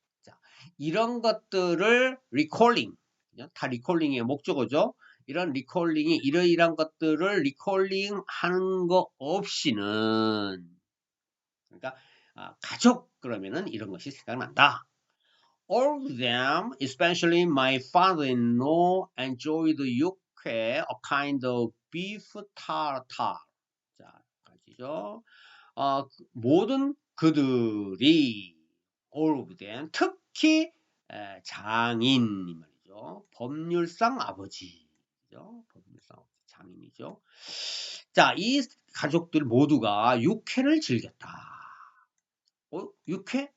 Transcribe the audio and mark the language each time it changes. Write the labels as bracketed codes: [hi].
[ko] 자, 이런 것들을 recalling, 다 recalling의 목적어죠. 이런 recalling이 이러이러한 것들을 recalling 하는 거 없이는, 그러니까 가족 그러면은 이런 것이 생각난다. [en] All of them, especially my father-in-law, enjoyed 육회, a kind of beef tartare. [ko] 자, 가지죠. 모든 그들이 [en] all of them, [ko] 특히 장인 이 말이죠. 법률상 아버지, 법률상 아버지, 장인이죠. 자, 이 가족들 모두가 육회를 즐겼다. 육회?